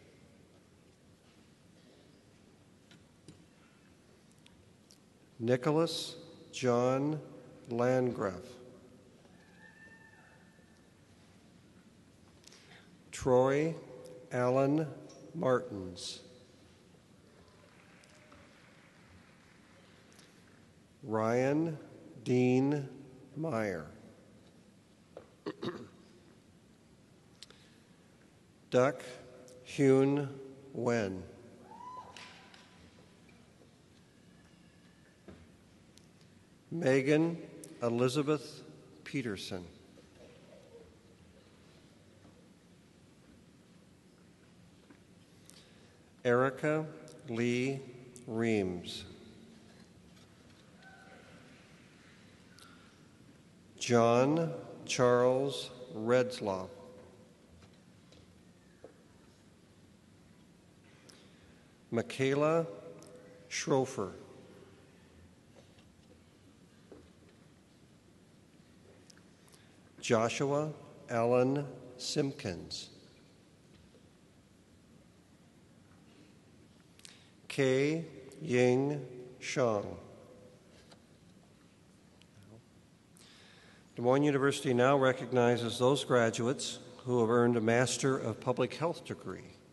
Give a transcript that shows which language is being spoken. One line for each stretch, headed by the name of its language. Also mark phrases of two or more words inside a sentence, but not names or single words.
English: Nicholas John Landgraf. Troy Allen Martins. Ryan Dean Meyer. Duck Hyun Wen. Megan Elizabeth Peterson. Erica Lee Reams. John Charles Redslaw. Michaela Schrofer. Joshua Allen Simpkins. Kei Ying Shang. Des Moines University now recognizes those graduates who have earned a Master of Public Health degree.